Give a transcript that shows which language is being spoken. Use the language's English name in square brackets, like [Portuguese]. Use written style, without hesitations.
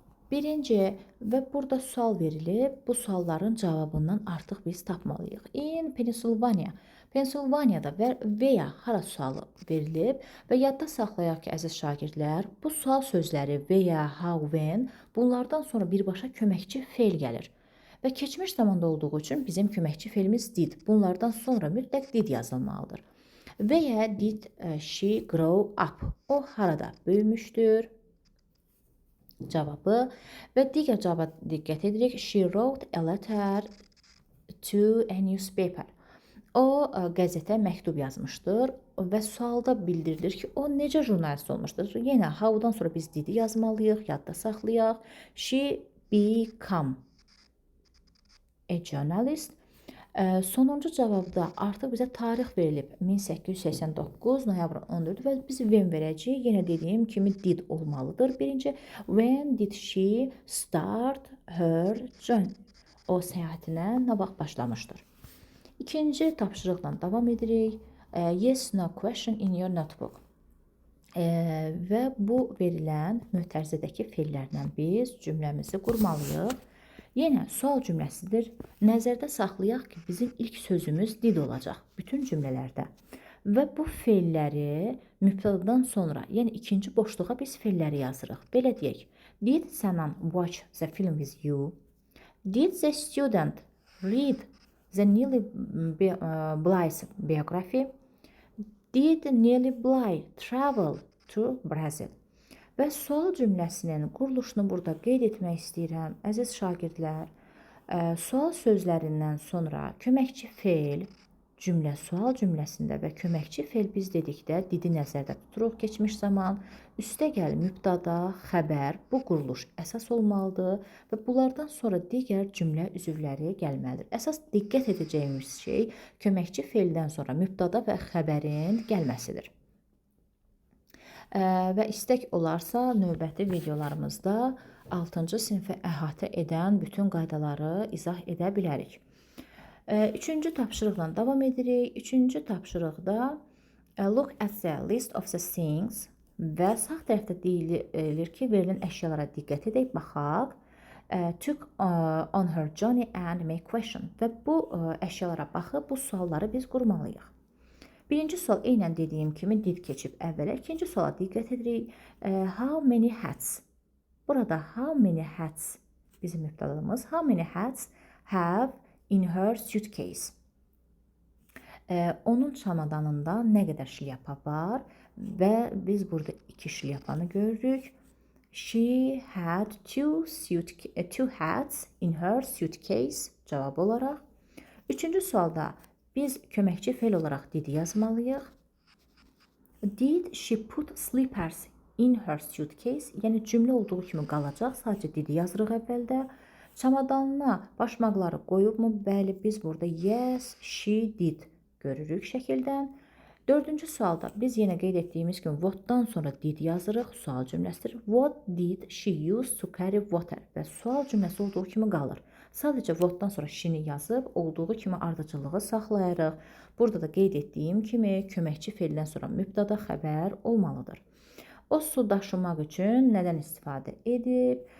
[Azerbaijani] Birinci və burada sual verilib. Bu sualların cavabından artıq biz tapmalıyıq. [English] In Pennsylvania. [Azerbaijani] Pensilvaniyada və ya hara sualı verilib və yadda saxlayaq ki, əziz şagirdlər, bu sual sözləri və ya, how, when bunlardan sonra birbaşa köməkçi feil gəlir. Və keçmiş zamanda olduğu üçün bizim köməkçi feilimiz did. Bunlardan sonra mütləq did yazılmalıdır. [English] Və ya did she grow up? [Azerbaijani] O harada böyümüşdür? Cavabı və digər cavaba diqqət edirik. [English] She wrote a letter to a newspaper. [Azerbaijani] O qəzetə məktub yazmışdır və sualda bildirilir ki, o necə jurnalist olmuşdur. Yenə how-dan sonra biz didi yazmalıyıq, yadda saxlayaq. [English] She become a journalist. [Azerbaijani] Sonuncu cavabda artıq bizə tarix verilib. 1889 noyabrın 14-dür və biz when verəcəyik. Yenə dediyim kimi did olmalıdır. [English] Birinci, when did she start her journey? [Azerbaijani] O səyahətinə nə vaxt başlamışdır? İkinci tapşırıqla davam edirik. [English] Yes, no question in your notebook. [Azerbaijani] Və bu verilən mötərizədəki feillərlə biz cümləmizi qurmalıyıq. Yenə sual cümləsidir. Nəzərdə saxlayaq ki, bizim ilk sözümüz did olacaq bütün cümlələrdə. Və bu feilləri mübtədadan sonra, yəni ikinci boşluğa biz feilləri yazırıq. Belə deyək, [English] Did Sanan watch the film with you? Did the student read the Nearly Bly's biography? Did Nearly Bly travel to Brazil? [Azerbaijani] Və sual cümləsinin quruluşunu burada qeyd etmək istəyirəm. Əziz şagirdlər, sual sözlərindən sonra köməkçi fe'l, cümlə sual cümləsində və köməkçi fe'l biz dedikdə didi nəzərdə tuturuq keçmiş zaman, üstəgəl mübtada, xəbər bu quruluş əsas olmalıdır və bunlardan sonra digər cümlə üzvləri gəlməlidir. Əsas diqqət edəcəyimiz şey köməkçi fe'ldən sonra mübtada və xəbərin gəlməsidir. Və istək olarsa növbəti videolarımızda 6-cı sinfi əhatə edən bütün qaydaları izah edə bilərik. 3-cü tapşırıqla davam edirik. 3-cü tapşırıqda [English] look at the list of the things [Azerbaijani] və sağ tərəfdə deyilir ki, verilən əşyalara diqqət edək, baxaq. [English] Took on her journey and make question. [Azerbaijani] Və bu əşyalara baxıb bu sualları biz qurmalıyıq. Birinci sual eynən dediyim kimi did keçib əvvələ. İkinci suala diqqət edirik. [English] How many hats? [Azerbaijani] Burada [English] how many hats [Azerbaijani] bizim mübtədamız. [English] How many hats have in her suitcase? [Azerbaijani] Onun çamadanında nə qədər şlyapa var və biz burada 2 şlyapanı görürük. [English] She had two hats in her suitcase [Azerbaijani] cavab olaraq. Üçüncü sualda biz köməkçi fe'l olaraq did yazmalıyıq. [English] Did she put slippers in her suitcase? [Azerbaijani] Yəni cümlə olduğu kimi qalacaq. Sadəcə did yazırıq əvvəldə. Çamadanına başmaqları qoyubmu? Bəli, biz burada [English] yes, she did [Azerbaijani] görürük şəkildən. Dördüncü sualda biz yenə qeyd etdiyimiz kimi what'dan sonra did yazırıq. Sual cümləsidir. [English] What did she use to carry water? [Azerbaijani] Və sual cümləsi olduğu kimi qalır. Sadəcə what'dan sonra she-ni yazıb olduğu kimi ardıcıllığı saxlayırıq. Burada da qeyd etdiyim kimi köməkçi fe'ldən sonra mübtada xəbər olmalıdır. O su daşımaq üçün nədən istifadə edib?